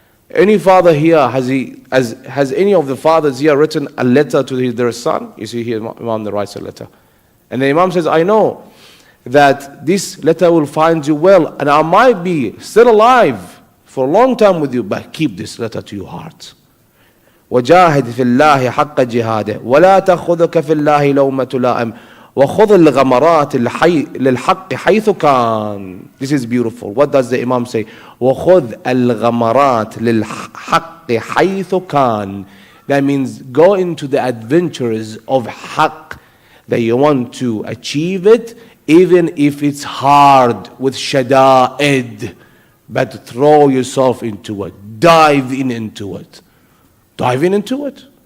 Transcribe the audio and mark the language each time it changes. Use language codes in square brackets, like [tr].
[en] Any father here, has any of the fathers here written a letter to their son? You see here, Imam writes a letter. And the Imam says, I know that this letter will find you well, and I might be still alive for a long time with you, but keep this letter to your heart. [ar] وجاهد في الله حق جهاده ولا تأخذك في الله لومة لائم وخذ الغمرات للحق حيث كان. [en] This is beautiful. What does the Imam say? [ar] وخذ الغمرات للحق حيث كان. [en] That means go into the adventures of haqq, that you want to achieve it, even if it's hard with shada'id, but throw yourself into it. Dive into it. Dive into it.